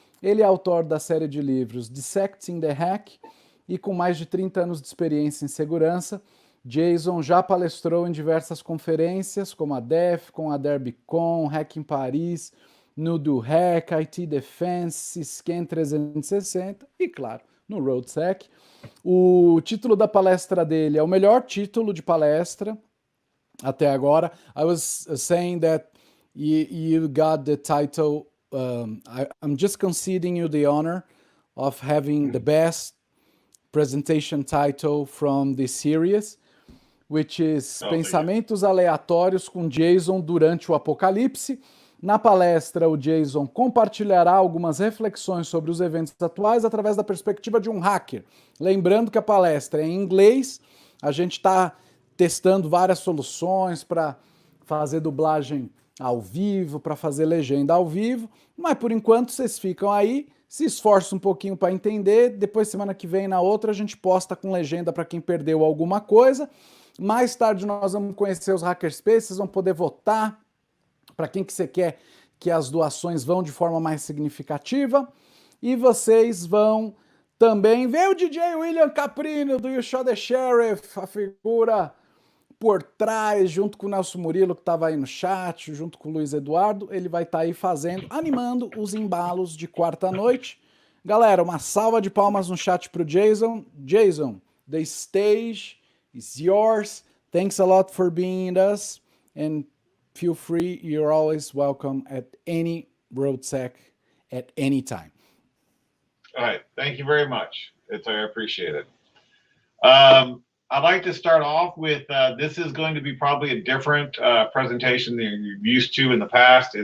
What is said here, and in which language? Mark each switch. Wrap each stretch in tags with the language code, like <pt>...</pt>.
<pt>Ele é autor da série de livros Dissecting the Hack e com mais de 30 anos de experiência em segurança, Jayson já palestrou em diversas conferências, como a DerbyCon, a DerbyCon, Hack em Paris, no Do Hack, IT Defense, Scan 360 e, claro, no Roadsec. O título da palestra dele é o melhor título de palestra até agora.</pt> <en>I was saying that you got the title, I'm just conceding you the honor of having the best presentation title from this series, which is</en> <pt>Pensamentos aleatórios com Jayson durante o apocalipse. Na palestra, o Jayson compartilhará algumas reflexões sobre os eventos atuais através da perspectiva de um hacker. Lembrando que a palestra é em inglês, a gente está testando várias soluções para fazer dublagem ao vivo, para fazer legenda ao vivo, mas por enquanto vocês ficam aí, se esforçam um pouquinho para entender, depois semana que vem na outra a gente posta com legenda para quem perdeu alguma coisa. Mais tarde nós vamos conhecer os hackerspaces, vocês vão poder votar para quem que você quer que as doações vão de forma mais significativa. E vocês vão também ver o DJ William Caprino do You Shot the Sheriff, a figura por trás, junto com o Nelson Murilo, que estava aí no chat, junto com o Luiz Eduardo. Ele vai estar aí fazendo, animando os embalos de quarta-noite. Galera, uma salva de palmas no chat para o Jayson.</pt> <en>Jayson, the stage is yours. Thanks a lot for being with us. And feel free, you're always welcome at any Roadsec at any time. All right, thank you very much. I appreciate it. I'd like to start off with, this is going to be probably a different presentation than you're used to in the past.</en>